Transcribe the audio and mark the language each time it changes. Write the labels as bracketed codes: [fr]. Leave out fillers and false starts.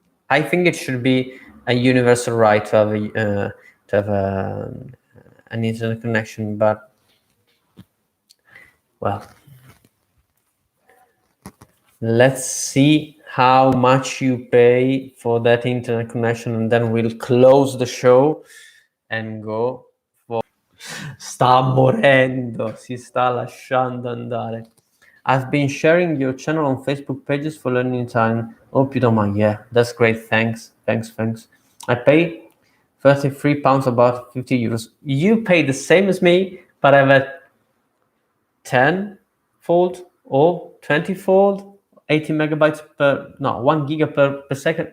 [en] I think it should be a universal right to have an internet connection, but well, let's see how much you pay for that internet connection, and then we'll close the show and go for... [it] Sta morendo, si sta lasciando andare. [en] I've been sharing your channel on Facebook pages for learning Italian. Hope you don't mind. Yeah, that's great. Thanks. I pay £33, about 50 euros. You pay the same as me, but I've had 10-fold or 20-fold, 80 megabytes per, no, 1 giga per second.